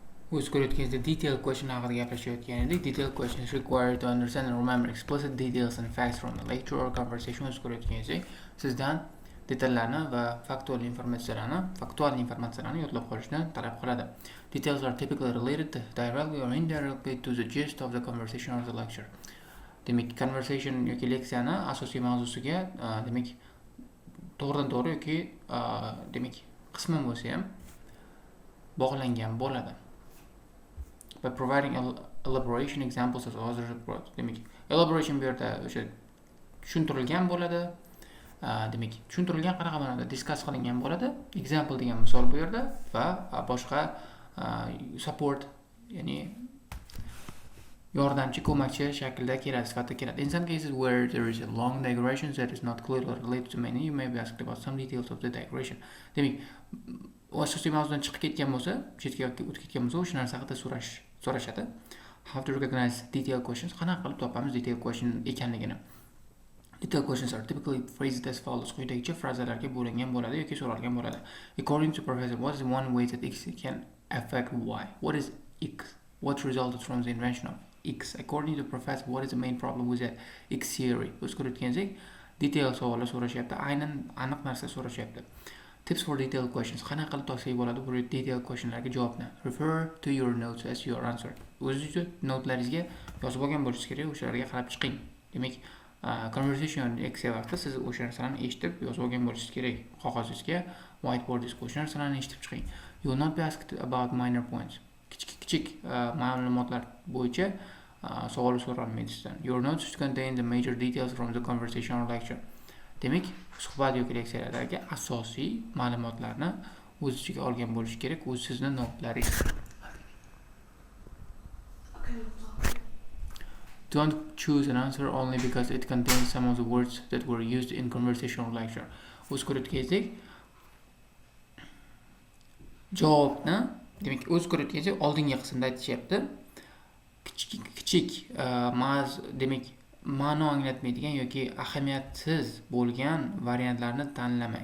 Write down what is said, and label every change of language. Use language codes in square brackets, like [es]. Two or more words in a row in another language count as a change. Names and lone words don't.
[uz] o'z ko'rayotganingizda [en] detailed question [uz] haqida gaplashayotgan edik. [en] Detailed questions require to understand and remember explicit details and facts from the lecture or conversation. [uz] O'z ko'rayotganingizda sizdan detallarni va faktual informatsiyalarni yodlab qolishni talab qiladi. [en] Details are typically related directly or indirectly to the gist of the conversation or the lecture. [uz] Demak, conversation yoki leksiyani asosiy mavzusiga demak to'g'ridan-to'g'ri yoki demak qisman bo'lsa ham bog'langan bo'ladi. [en] By providing elaboration examples as other approach. [uz] Demak, elaboration bu yerda o'sha tushuntirilgan bo'ladi. Demak, tushuntirilgan qanaqa ma'noda discuss qilingan bo'ladi. Example degan misol bu yerda va boshqa support, ya'ni yordamchi, ko'makchi shaklda keladi, sifatida keladi. [en] In some cases where there is a long digression that is not clearly related to many, you may be asked about some details of the digression. [uz] Demak, asosiy mavzudan chiqib ketgan bo'lsa, chetga yoki o'tib ketgan bo'lsa, o'sha narsa haqida so'rashadi. [en] How to recognize detailed questions? [uz] Qanaqa qilib topamiz [en] detailed question [uz] ekanligini? [en] Detailed questions are typically phrased as follows. [uz] Quyidagicha frazalarga bo'lingan bo'ladi yoki so'ralgan bo'ladi. [en] According to professor, what is one way that x can affect y? What is x? What resulted from the invention of x? According to professor, what is the main problem with the x theory? [uz] O'z ko'rayotganingizda detailed savollar so'rashyapti, aynan aniq narsa so'rashyapti. [en] Tips for detailed questions. [uz] Qanaqa qilib topsak bo'ladi bu [en] detailed questionlarga [uz] javobni? [en] Refer to your notes as your answer. [uz] O'zingizga notlaringizga yozib olgan bo'lishingiz kerak, o'shalarga qarab chiqing. Demak, conversation leksiya vaqtida siz o'sha narsalarni eshitib yozib olgan bo'lishingiz kerak. Qog'ozingizga whiteboardingizga o'sha narsalarni eshitib chiqing. [en] You will not be asked about minor points. [uz] Kichik ma'lumotlar bo'yicha savol so'ralmaydi sizdan. [en] Your notes should contain the major details from the conversation or lecture. [uz] Demak, suhbat yoki leksiyalardagi asosiy ma'lumotlarni o'z ichiga olgan bo'lishi kerak, o'z sizning notlaringiz. [en] Don't choose an answer only because it contains some of the words that were used in conversation or lecture. [uz] O'z ko'rayotganingizda javobni, demak, o'z ko'rayotganingizda oldingi qismda aytishyapti. Kichik demak, ma'no anglatmaydigan yoki ahamiyatsiz bo'lgan variantlarni tanlamang.